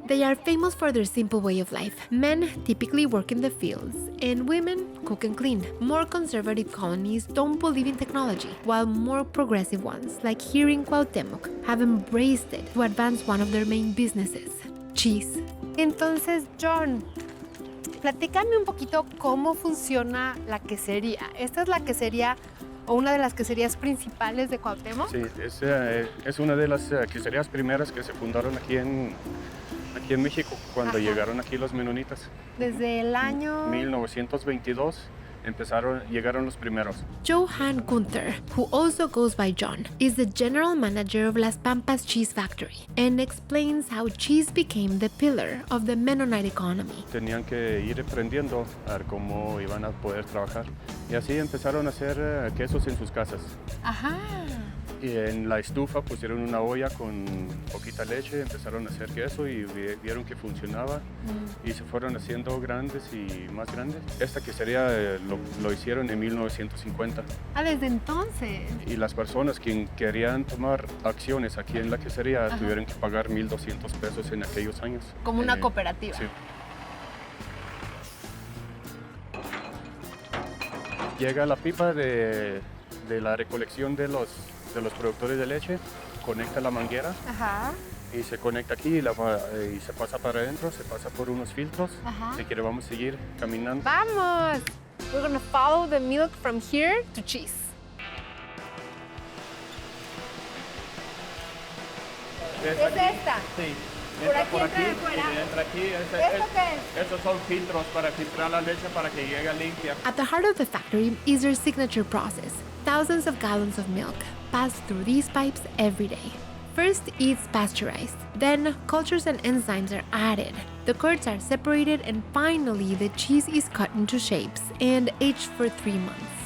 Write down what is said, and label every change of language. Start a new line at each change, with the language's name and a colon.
English: They are famous for their simple way of life. Men typically work in the fields, and women cook and clean. More conservative colonies don't believe in technology, while more progressive ones, like here in Cuauhtémoc, have embraced it to advance one of their main businesses, cheese.
Spanish: Entonces, John, platícame un poquito cómo funciona la quesería. ¿Esta es la quesería o una de las queserías principales de Cuauhtémoc? Sí, es una de las queserías primeras que se fundaron aquí en México cuando llegaron aquí los menonitas. Desde el año 1922 llegaron los primeros.
English: Johann Gunther, who also goes by John, is the general manager of Las Pampas Cheese Factory and explains how cheese became the pillar of the Mennonite economy.
Spanish: Tenían que ir aprendiendo a ver cómo iban a poder trabajar y así empezaron a hacer quesos en sus casas. Ajá. Y en la estufa pusieron una olla con poquita leche, empezaron a hacer queso y vieron que funcionaba y se fueron haciendo grandes y más grandes. Esta quesería lo hicieron en 1950. Ah, desde entonces. Y las personas que querían tomar acciones aquí en la quesería tuvieron que pagar 1,200 pesos en aquellos años. Como una cooperativa. Sí. Llega la pipa de la recolección de los productores de leche, conecta la manguera. Ajá. Y se conecta aquí y se pasa para adentro, se pasa por unos filtros. Si quiere vamos a seguir caminando. ¡Vamos!
English: We're gonna follow the milk from here to cheese.
Spanish: ¿Es esta? Sí. ¿Por aquí entra de fuera? Entra aquí. ¿Esto qué es? Esos son filtros para filtrar la leche para que llegue limpia.
English: At the heart of the factory is their signature process. Thousands of gallons of milk pass through these pipes every day. First, it's pasteurized. Then, cultures and enzymes are added. The curds are separated, and finally, the cheese is cut into shapes and aged for 3 months.